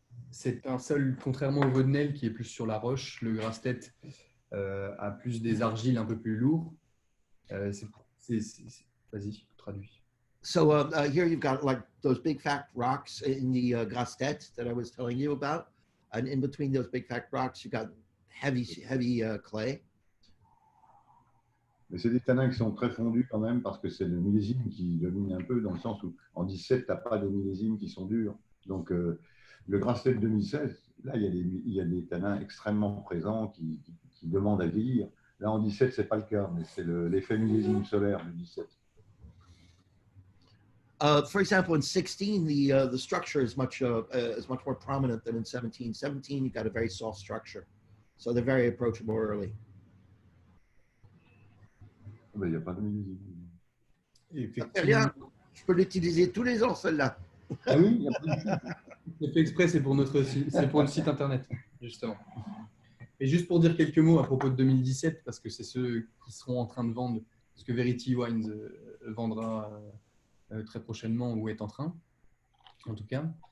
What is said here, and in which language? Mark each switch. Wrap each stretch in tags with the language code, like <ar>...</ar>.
<fr>C'est un sol, contrairement au Vaudenel qui est plus sur la roche, le Grasset a plus des argiles un peu plus lourds. Vas-y, traduis.</fr> <en>So here you've got like those big fat rocks in the Grastet that I was telling you about. And in between those big fat rocks, you've got heavy clay.</en> <fr>Mais c'est des tanins qui sont très fondus quand même parce que c'est le millésime qui domine un peu dans le sens où en 17, tu n'as pas de millésimes qui sont durs. Donc le Grasset 2016, là, il y a des tanins extrêmement présents qui demandent à vieillir. Là, en 17, ce n'est pas le cas, mais c'est l'effet millésime solaire du 17.</fr> <en>For example, in 16, the structure is much more prominent than in 17. 17, you've got a very soft structure, so they're very approachable early.</en> <fr>Il n'y a pas de millésime. Ça fait rien, je peux l'utiliser tous les ans, celle-là. Ah oui, il y a pas de... C'est fait exprès, c'est pour le site internet, justement. Et juste pour dire quelques mots à propos de 2017, parce que c'est ceux qui seront en train de vendre ce que Verity Wines vendra très prochainement ou est en train, en tout cas.</fr>